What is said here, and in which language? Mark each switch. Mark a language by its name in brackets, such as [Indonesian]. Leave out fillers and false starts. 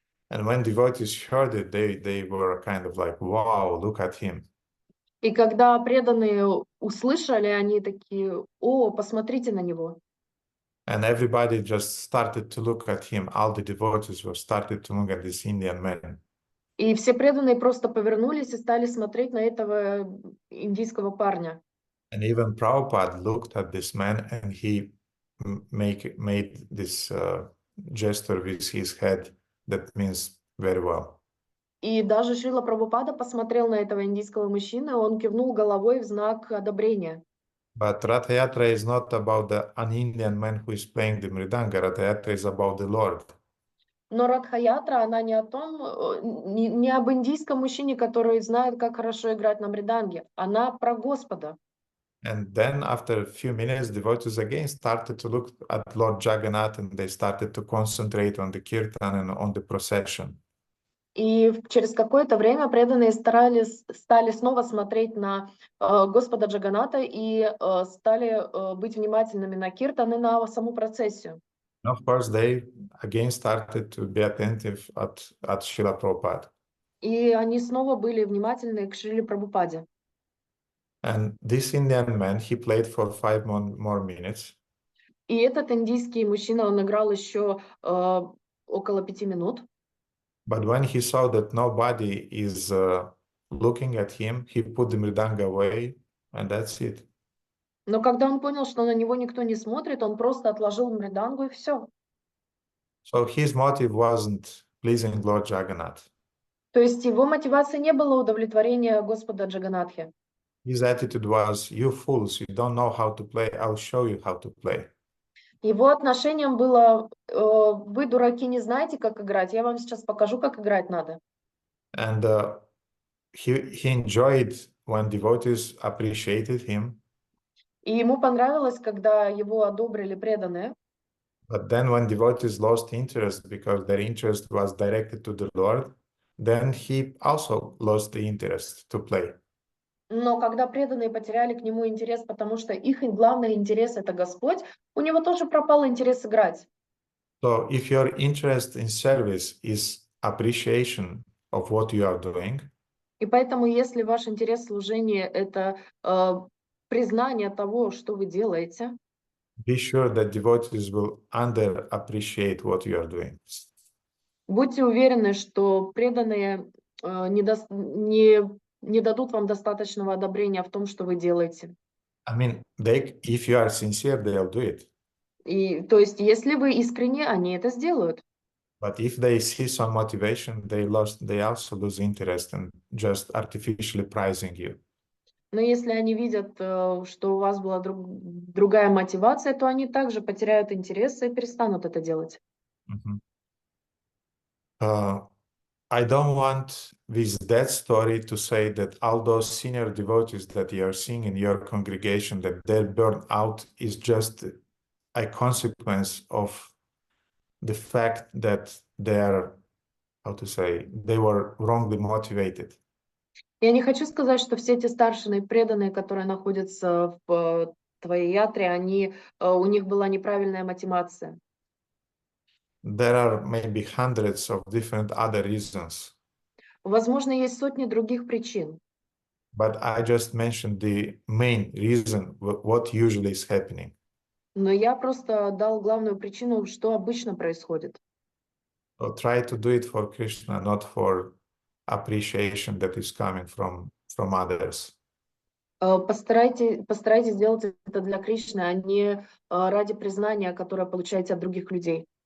[English] And when devotees heard it, they were kind of like, wow, look at him. [Russian] И когда преданные услышали, они такие: о, посмотрите на него. [English] And everybody just started to look at him. All the devotees were started to look at this Indian man. [Russian] И все преданные просто повернулись и стали смотреть на этого индийского парня. [English] And even Prabhupada looked at this man and he made this gesture with his head that means very well. [Russian] И даже Шрила Прабхупада посмотрел на этого индийского мужчину, он кивнул головой в знак одобрения. [English] But Ratha Yatra is not about an Indian man who is playing the mridanga. Ratha Yatra is about the Lord. [Russian] Но Радха-ятра, она не о том, не об индийском мужчине, который знает, как хорошо играть на мриданге. Она про Господа. [English] And then after a few minutes, devotees again started to look at Lord Jagannath and they started to concentrate on the kirtan and on the procession. [Russian] И через какое-то время преданные стали снова смотреть на Господа Джаганата и стали быть внимательными на киртан и на саму процессию. [English] And of course, they again started to be attentive at Srila Prabhupada. [Russian] И они снова были внимательны к Шриле Прабхупаде. [English] And this Indian man, he played for 5 more minutes. [Russian] И этот индийский мужчина, он играл еще около 5 минут. [English] But when he saw that nobody is looking at him, he put the mridanga away, and that's it. [Russian] Но когда он понял, что на него никто не смотрит, он просто отложил мридангу и все. [English] So his motive wasn't pleasing Lord Jagannath. [Russian] То есть его мотивацией не было удовлетворения Господа Джаганатхи. [English] His attitude was, you fools, you don't know how to play, I'll show you how to play. [Russian] Его отношением было, вы, дураки, не знаете, как играть, я вам сейчас покажу, как играть надо. [English] And he enjoyed when devotees appreciated him. [Russian] И ему понравилось, когда его одобрили преданные. [English] But then when devotees lost interest because their interest was directed to the Lord, then he also lost the interest to play. [Russian] Но когда преданные потеряли к нему интерес, потому что их главный интерес — это Господь, у него тоже пропал интерес играть. [English] So if your interest in service is appreciation of what you are doing, [Russian] И поэтому, если ваш интерес в служении — это признание того, что вы делаете, [English] be sure that devotees will underappreciate what you are doing. [Russian] будьте уверены, что преданные не дадут вам достаточного одобрения в том, что вы делаете. [English] I mean, if you are sincere, they'll do it. [Russian] И, то есть, если вы искренне, они это сделают. [English] But if they see some motivation, they also lose interest in just artificially prizing you. [Russian] Но если они видят, что у вас была другая мотивация, то они также потеряют интерес и перестанут это делать. [English] I don't want with that story to say that all those senior devotees that you are seeing in your congregation, that their burnout is just a consequence of the fact that they are, they were wrongly motivated. [Russian] Я не хочу сказать, что все эти старшины преданные, которые находятся в твоей ятре, у них была неправильная мотивация. [English] There are maybe hundreds of different other reasons. [Russian] Возможно, есть сотни других причин. [English] But I just mentioned the main reason, what usually is happening. [Russian] Но я просто дал главную причину, что обычно происходит. [English] So try to do it for Krishna, not for appreciation that is coming from others. [Russian] Постарайтесь сделать это для Кришны, а не ради признания, которое получаете от других людей.